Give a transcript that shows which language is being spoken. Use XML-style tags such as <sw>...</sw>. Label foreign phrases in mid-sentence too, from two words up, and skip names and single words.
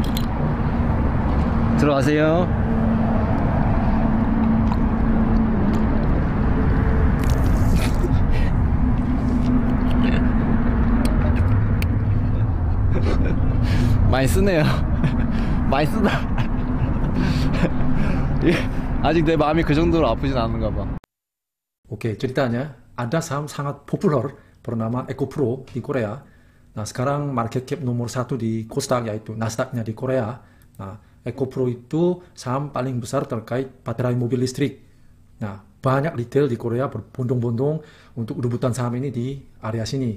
<ko>들어가세요. 많이 쓰네요. 많이 쓰다. 아직 내 마음이 그 정도로 아프진 않은가 봐.</ko> <id>Oke, ceritanya ada saham sangat populer bernama EcoPro di Korea. Nah, sekarang</id> <en>market cap</en> <id>nomor 1 di Kosdaq yaitu Nasdaq-nya di Korea. Nah, EcoPro itu saham paling besar terkait baterai mobil listrik. Nah, banyak retail di Korea berbondong-bondong untuk rebutan saham ini di area sini.</id>